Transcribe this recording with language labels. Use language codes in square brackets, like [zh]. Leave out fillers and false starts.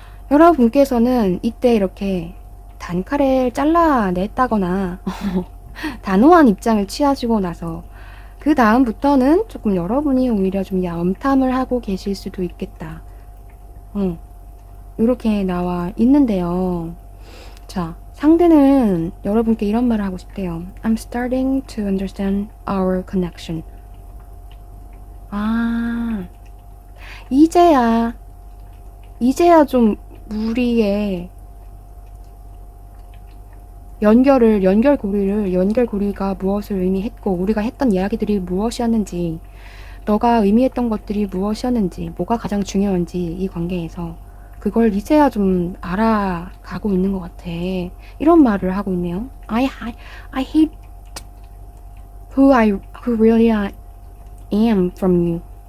[ko] 여러분께서는 이때 이렇게 단칼에 잘라냈다거나 단호한 입장을 취하시고 나서 그 다음부터는 조금 여러분이 오히려 좀 염탐을 하고 계실 수도 있겠다. 이렇게 나와 있는데요. 자, 상대는 여러분께 이런 말을 하고 싶대요. [en] I'm starting to understand our connection. [ko] 아, 이제야 좀 우리의 연결고리가 무엇을 의미했고 우리가 했던 이야기들이 무엇이었는지 너가 의미했던 것들이 무엇이었는지 뭐가 가장 중요한지 이 관계에서 그걸 이제야 좀 알아가고 있는 것 같아. 이런 말을 하고 있네요. [en] I hate who really I am from you.